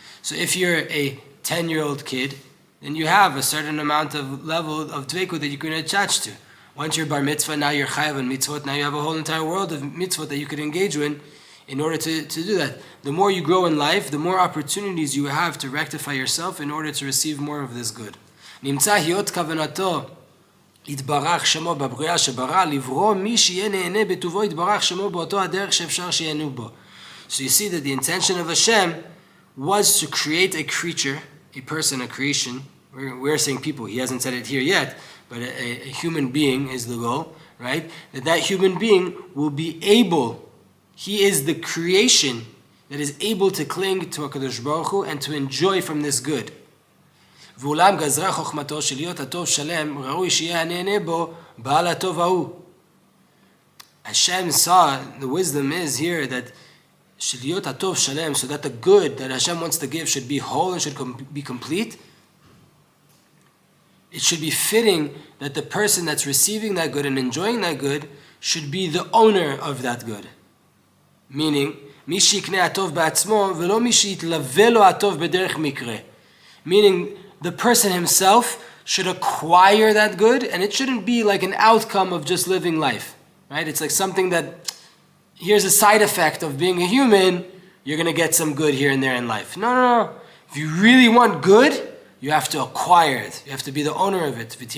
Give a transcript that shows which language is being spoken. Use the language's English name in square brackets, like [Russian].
[English] So if you're a 10-year-old kid, then you have a certain amount of level of dveikut that you can attach to. Once you're bar mitzvah, now you're chayav and mitzvot, now you have a whole entire world of mitzvot that you could engage in order to do that. The more you grow in life, the more opportunities you have to rectify yourself in order to receive more of this good. [Hebrew] נמצא היות כוונתו יתברך שמו בבריאה שברא לברוא מי שיהיה נהנה בטובו יתברך שמו באותו הדרך שאפשר שיהנו בו. [English] So you see that the intention of Hashem was to create a creature, a person, a creation. We're saying people, he hasn't said it here yet, but a human being is the goal, right? That human being will be able, he is the creation that is able to cling to HaKadosh Baruch Hu and to enjoy from this good. [Hebrew] ואולם גזרה חוכמתו של להיות הטוב שלם, ראוי שיהיה הנהנה בו בעל הטוב ההוא. [English] Hashem saw, the wisdom is here that [Hebrew] של להיות הטוב שלם, [English] so that the good that Hashem wants to give should be whole and should be complete. It should be fitting that the person that's receiving that good and enjoying that good should be the owner of that good. Meaning, [Hebrew] מי שיקנה הטוב בעצמו ולא מי שיתלווה לו הטוב בדרך מקרה. [English] Meaning, the person himself should acquire that good, and it shouldn't be like an outcome of just living life. Right? It's like something that, here's a side effect of being a human, you're going to get some good here and there in life. No. If you really want good, you have to acquire it. You have to be the owner of it.